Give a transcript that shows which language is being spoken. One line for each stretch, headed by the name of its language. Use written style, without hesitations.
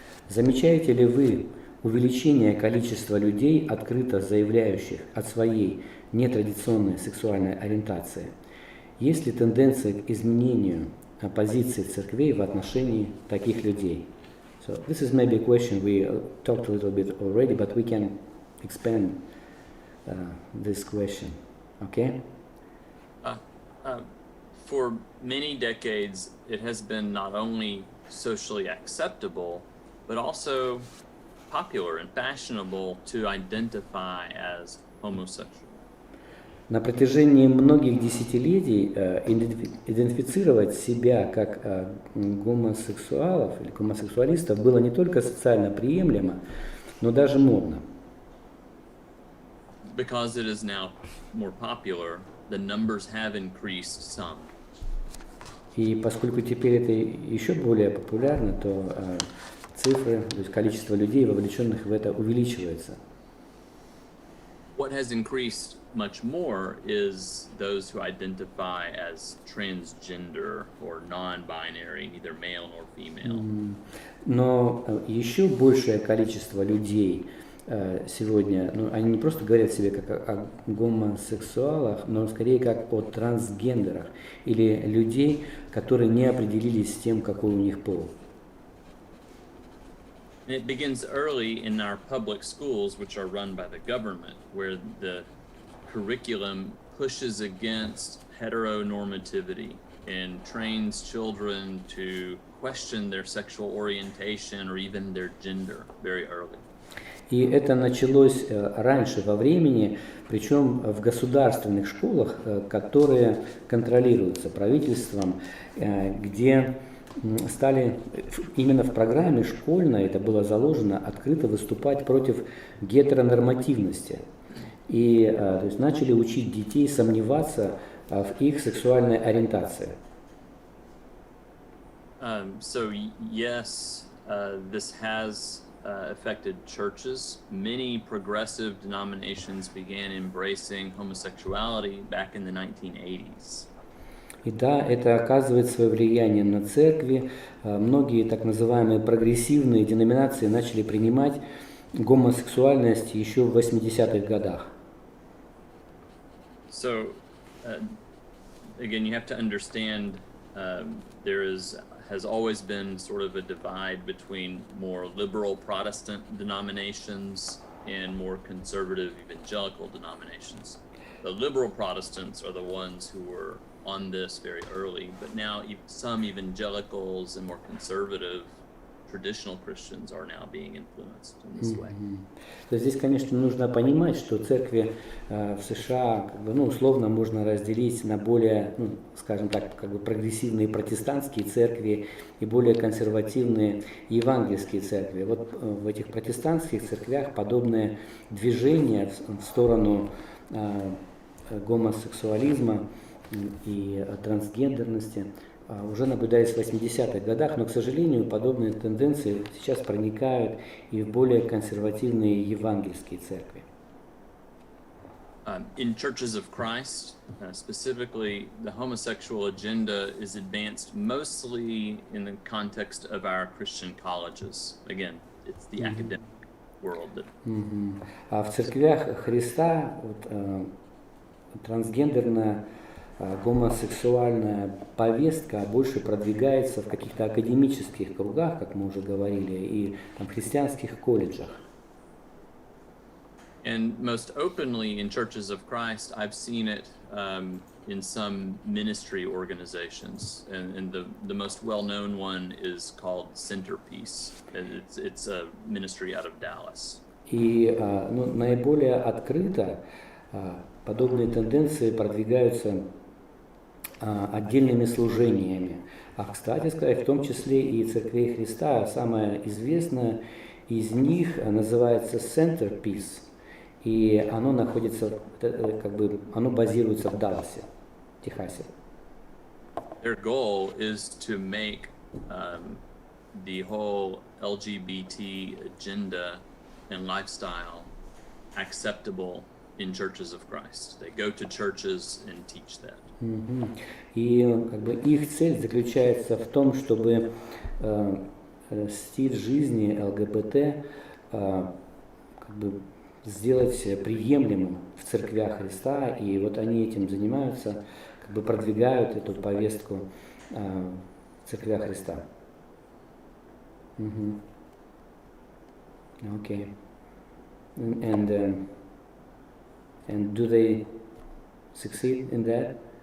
Russian: Замечаете ли вы увеличение количества людей, открыто заявляющих о своей нетрадиционной сексуальной ориентации? Есть ли тенденция к изменению позиции церквей в отношении таких людей?
English: So this is maybe a question we talked a little bit already, but we can expand this question. Okay? For many decades, it has been not only socially acceptable, but also popular and fashionable to identify as homosexual.
Russian: На протяжении многих десятилетий идентифицировать себя как гомосексуалов или гомосексуалистов было не только социально приемлемо, но даже модно.
English: Because it is now more popular, the numbers have increased some.
Russian: И поскольку теперь это еще более популярно, то цифры, то есть количество людей, вовлеченных в это, увеличивается.
English: What has increased much more is those who identify as transgender or non-binary, neither male nor female.
Russian: Но еще большее количество людей сегодня, они не просто говорят себе как о гомосексуалах, но скорее как о трансгендерах или людей, которые не определились с тем, какой у них пол.
English: It begins early in our public schools, which are run by the government, where the curriculum pushes against heteronormativity and trains children to question their sexual orientation or even their gender very early.
Russian: И это началось раньше во времени, причем в государственных школах, которые контролируются правительством, где стали именно в программе школьной, это было заложено, открыто выступать против гетеронормативности. И то есть начали учить детей сомневаться в их сексуальной ориентации.
English: So yes, this has affected churches. Many progressive denominations began embracing homosexuality back in the 1980s.
Russian: И да, это оказывает свое влияние на церкви. Многие так называемые прогрессивные деноминации начали принимать гомосексуальность еще в 80-х годах.
English: So, again, you have to understand there has always been sort of a divide between more liberal Protestant denominations and more conservative evangelical denominations. The liberal Protestants are the ones who were on this very early, but now some evangelicals and more conservative traditional Christians are now being influenced in this way.
Russian: То есть здесь, конечно, нужно понимать, что церкви в США, условно можно разделить на более, скажем так, прогрессивные протестантские церкви и более консервативные евангельские церкви. Вот в этих протестантских церквях подобное движение в сторону гомосексуализма и трансгендерности уже наблюдались в 80-х годах, но, к сожалению, подобные тенденции сейчас проникают и в более консервативные евангельские церкви.
English: In churches of Christ, specifically, the homosexual agenda is advanced mostly in the context of our Christian colleges. Again, it's the academic world that...
Russian: А в церквях Христа трансгендерная гомосексуальная повестка больше продвигается в каких-то академических кругах, как мы уже говорили, и в христианских колледжах.
English: And most openly in churches of Christ, I've seen it in some ministry organizations, and the most well-known one is called Centerpiece. It's a ministry out of Dallas.
Russian: И наиболее открыто подобные тенденции продвигаются отдельными служениями. А, кстати сказать, в том числе и Церковь Христа, самая известная из них называется Centerpiece, и оно находится, оно базируется в Далласе, Техасе.
English: Their goal is to make the whole LGBT agenda and lifestyle acceptable in churches of Christ. They go to churches and teach that.
Russian: И их цель заключается в том, чтобы стиль жизни ЛГБТ сделать приемлемым в церквях Христа, и вот они этим занимаются, продвигают эту повестку в церквях Христа.
English: Okay. And do they succeed in that?